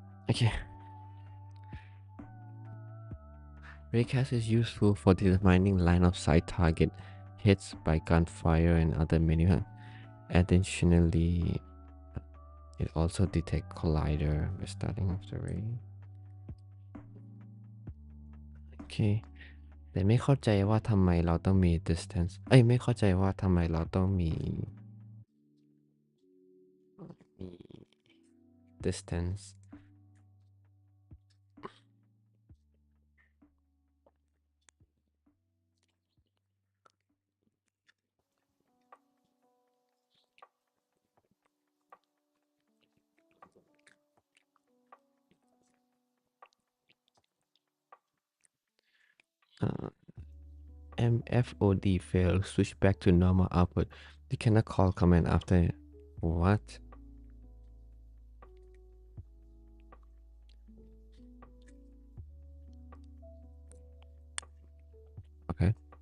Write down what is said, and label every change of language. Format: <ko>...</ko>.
<en>Okay. Raycast is useful for determining line of sight target hits by gunfire and other menu. Additionally, it also detects collider by starting of the ray. Okay.</en> <th>แต่ไม่เข้าใจว่าทำไมเราต้องมี distance ไม่เข้าใจ ว่าทำไมเราต้องมี distance</th> <en>MFOD failed. Switch back to normal output. You cannot call command after. What? Okay.</en>